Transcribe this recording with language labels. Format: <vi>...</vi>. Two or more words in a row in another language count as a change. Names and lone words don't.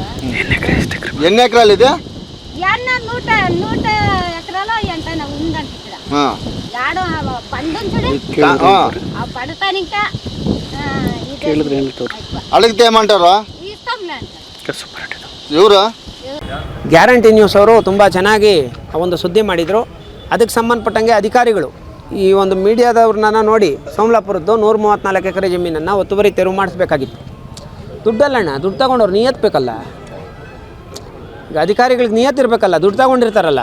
<te>ఎన్ని ఎకరాలు ఇది? 100 ఎకరాలు ఎంటైనా ఉందంట ఇక్కడ. ఆడ పండుంచుడు ఆ పడతాను ఇంకా అడిగితే ఏమంటారు? ఇస్తాంలే అంటారు. ఎవరు?</te> <kn>ಗ್ಯಾರಂಟಿ ನ್ಯೂಸ್ ಅವರು ತುಂಬ ಚೆನ್ನಾಗಿ ಒಂದು ಸುದ್ದಿ ಮಾಡಿದರು. ಅದಕ್ಕೆ ಸಂಬಂಧಪಟ್ಟಂಗೆ ಅಧಿಕಾರಿಗಳು ಈ ಒಂದು ಮೀಡಿಯಾದವ್ರನ್ನ ನೋಡಿ ಸೋಮಲಾಪುರದ್ದು 134 ಎಕರೆ ಜಮೀನನ್ನು ಒತ್ತುವರಿ ತೆರವು ಮಾಡಿಸ್ಬೇಕಾಗಿತ್ತು. ದುಡ್ಡಲ್ಲಣ್ಣ, ದುಡ್ಡು ತಗೊಂಡವ್ರು ನಿಯತ್ ಬೇಕಲ್ಲ. ಈಗ ಅಧಿಕಾರಿಗಳಿಗೆ ನಿಯತ್ ಇರಬೇಕಲ್ಲ, ದುಡ್ಡು ತಗೊಂಡಿರ್ತಾರಲ್ಲ.</kn>